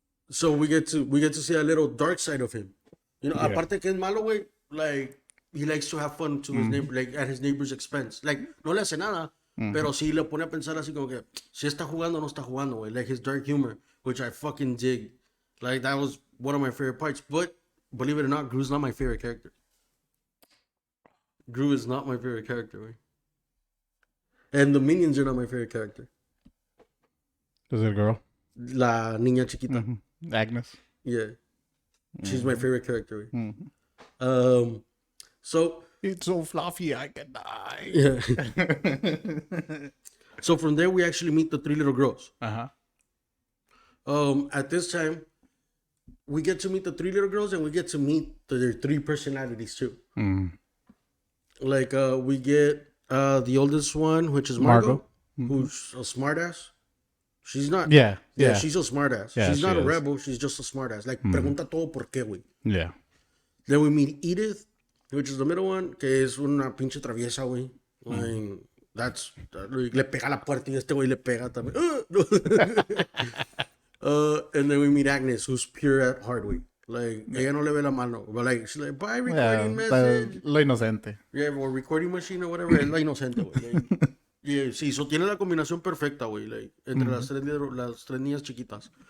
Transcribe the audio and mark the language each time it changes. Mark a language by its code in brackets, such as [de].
[en] So we get to see a little dark side of him. You know, Yeah. [es] aparte que es malo, güey, [en] like he likes to have fun to his neighbor, like at his neighbor's expense. [es] Like no le hace nada, pero sí le pone a pensar así como que si está jugando o no está jugando, güey. [en] Like his dark humor, which I fucking dig. Like that was one of my favorite parts. But believe it or not, Gru's not my favorite character. Gru is not my favorite character, güey. And the minions are not my favorite character. Is it a girl? [es] La niña chiquita. [en] Mm-hmm. Agnes. Yeah. She's my favorite character. Mm-hmm. So It's so fluffy I can die. yeah. So from there we actually meet the three little girls. Uh-huh. At this time, we get to meet the three little girls and we get to meet their three personalities too. Mm. Like we get the oldest one, which is Margot, who's a smartass. She's not. Yeah. She's a smartass. Yeah, she's not she a is. rebel. She's just a smartass. [es] Like pregunta todo por qué, güey. [en] Yeah. Then we meet Edith, which is the middle one, [es] que es una pinche traviesa, güey. Like, le pega la puerta y este güey le pega también. [en] And then we meet Agnes, who's pure at heart, güey. Like, [es] ella no le ve la mano. [en] But like, she's like, bye, recording message. [es] Lo inocente. [en] Yeah, or recording machine or whatever. [es] Es la inocente, güey. Like, yeah, sí, so tiene la combinación perfecta, güey. Like, entre las tres niñas chiquitas.